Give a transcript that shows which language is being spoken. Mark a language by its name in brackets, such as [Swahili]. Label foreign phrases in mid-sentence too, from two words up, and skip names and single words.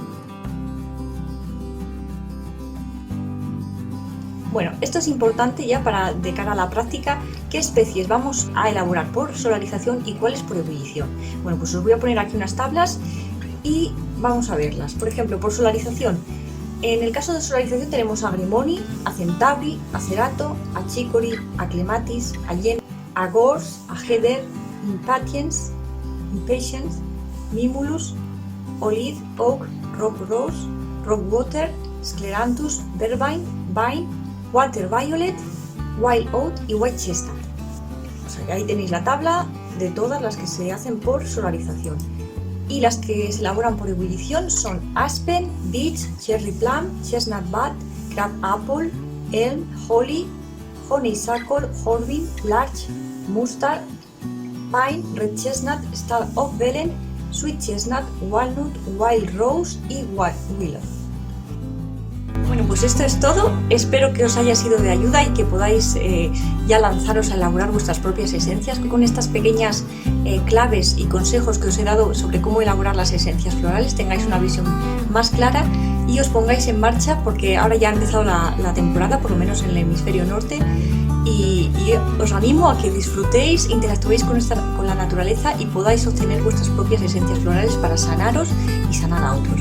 [Spanish] Bueno, esto es importante ya de cara a la práctica. ¿Qué especies vamos a elaborar por solarización y cuáles por ebullición? Bueno, pues os voy a poner aquí unas tablas y vamos a verlas. Por ejemplo, por solarización. En el caso de solarización tenemos a Grimoni, a Centauri, a Cerato, a Chicory, a Clematis, a Yen, a Gorse, a Heather, Impatience, Mimulus, Olive, Oak, Rock Rose, Rockwater, Scleranthus, Verbine, Vine, Water Violet, Wild Oat y White Chestnut. O sea que ahí tenéis la tabla de todas las que se hacen por solarización. Y las que se elaboran por ebullición son Aspen, Beech, Cherry Plum, Chestnut Bud, Crab Apple, Elm, Holly, Honeysuckle, Hornbeam, Larch, Mustard, Pine, Red Chestnut, Star of Belen, Sweet Chestnut, Walnut, Wild Rose y Willow. Bueno, pues esto es todo. Espero que os haya sido de ayuda y que podáis ya lanzaros a elaborar vuestras propias esencias con estas pequeñas claves y consejos que os he dado sobre cómo elaborar las esencias florales, tengáis una visión más clara y os pongáis en marcha, porque ahora ya ha empezado la temporada, por lo menos en el hemisferio norte, y os animo a que disfrutéis, interactuéis con la naturaleza y podáis obtener vuestras propias esencias florales para sanaros y sanar a otros.